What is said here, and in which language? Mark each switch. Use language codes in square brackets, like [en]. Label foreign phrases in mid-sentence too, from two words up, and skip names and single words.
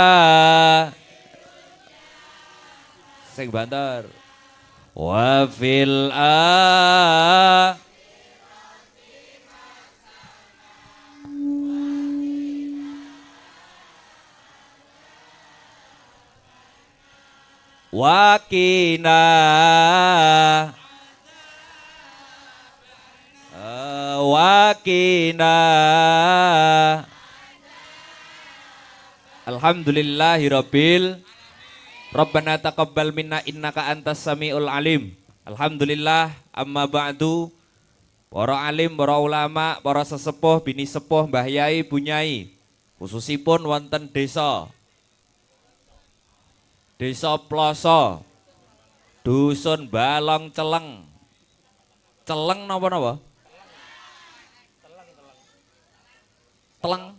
[jv] sing banter wa fil wakina wakina. [ar] الحمد لله رب. ربنا تقبل منا إنك أنت السميع العليم. الحمد لله، أما بعد. [jv] Para alim, para ulama, para sesepuh, bini sepuh, mbah yai, bunyai, khususipun wonten desa Ploso, dusun Balong Celeng. Celeng napa? Teleng.